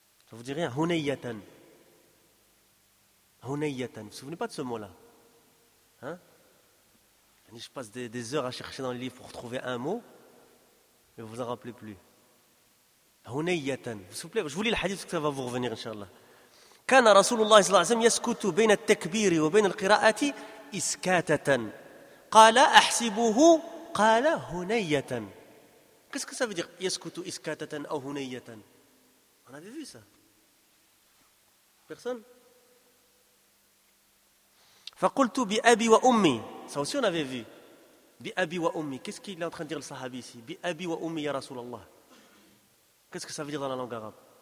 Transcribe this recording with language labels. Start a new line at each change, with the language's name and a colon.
French: Ça vous dit rien? Hunayyatan. Hunayyatan. Vous vous souvenez pas de ce mot-là? Hein? Je passe des heures à chercher dans le livre pour trouver un mot, mais vous en rappelez plus. Hunayyatan. S'il vous plaît, je vous lis le hadith parce que ça va vous revenir, Inch'Allah.
Arabic: كان رسول الله صلى الله عليه وسلم يسكت بين التكبير وبين القراءة إسكاتة قال أحسبه قال هنية كيف
French: ça veut dire
Arabic: يسكت إسكاتة أو هنية
French: on avait vu ça personne
Arabic: فقلت بأبي وأمي
French: ça aussi on avait vu
Arabic: بأبي وأمي
French: qu'est-ce qu'il est en train de dire le sahabi ici
Arabic: بأبي وأمي يا رسول الله
French: qu'est-ce que ça veut dire dans la langue arabe?